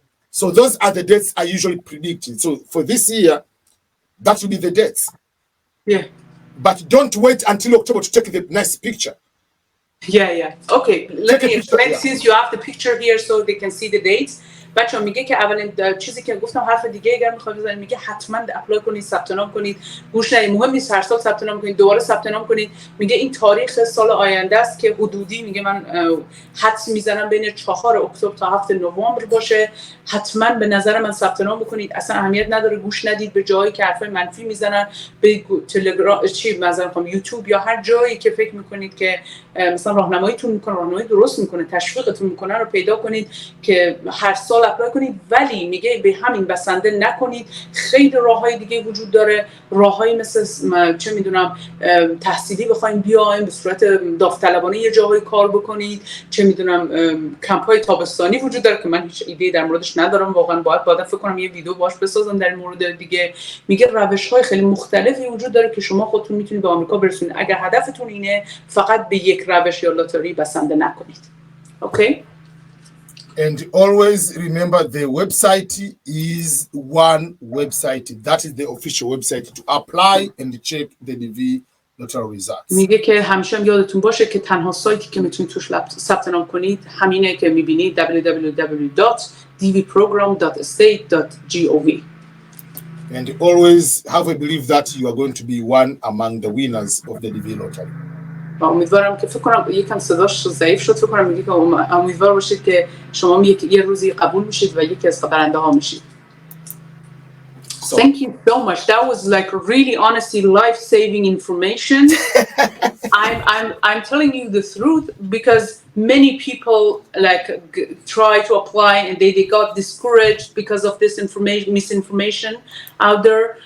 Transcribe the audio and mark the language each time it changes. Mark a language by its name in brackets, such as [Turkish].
[English] So those are the dates I usually predicted. So for this year, that will be the dates. Yeah. But don't wait until October to take the next picture. Yeah. Okay, let me explain since you have the picture here so they can see the dates. [Persian] بچه‌ها میگه که اولین چیزی که گفتم حرف دیگه اگر میخواید بزنید، میگه حتما اپلای کنید، ثبت نام کنید، گوش ندید، مهم نیست هر سال ثبت نام کنید، دوباره ثبت نام کنید. میگه این تاریخ سال آینده است که حدودی میگه من حدس میزنم بین 4 اکتبر تا 7 نوامبر باشه. حتما به نظر من ثبت نام بکنید، اصلا اهمیت نداره گوش ندید به جایی که حرفای منفی میزنن، به تلگرام مثلا یوتیوب یا هر جایی که فکر میکنید که مثلا راهنماییتون میکنه، راهنمایی درست میکنه، تشویقتون میکنه رو پیدا کنید که هر سال اپلای کنید. ولی میگه به همین بسنده نکنید، خیلی راههای دیگه وجود داره، راههایی مثل چه میدونم تحصیلی بخواید بیاین به صورت داوطلبانه یه جایی کار بکنید، چه میدونم کمپ‌های تابستانی وجود داره که من هیچ ایده در موردش ندارم واقعا، باید فکر کنم یه ویدیو باهاش بسازم در مورد دیگه. میگه روش‌های خیلی مختلفی وجود داره که شما خودتون میتونید به آمریکا برسونید. اگر هدفتون اینه فقط به یک روش یا لاتاری بسنده نکنید. اوکی؟ [English] And always remember the website is one website. That is the official website to apply and check the DV lottery results. [Persian] میگه که همیشه یادتون باشه که تنها سایتی که میتونید توش ثبت نام کنید همینه که میبینید www.dvprogram.state.gov. [English] And always have a belief that you are going to be one among the winners of the DV lottery. [Persian] امیدوارم که فکر کنم یکم صداش ضعیف شد، فکر کنم میگه که امیدوار باشید که شما یه روزی قبول میشید و یکی از برنده ها میشید. [English] So, thank you so much. That was like really honestly life-saving information. I'm telling you the truth because many people like try to apply and they got discouraged because of this misinformation out there.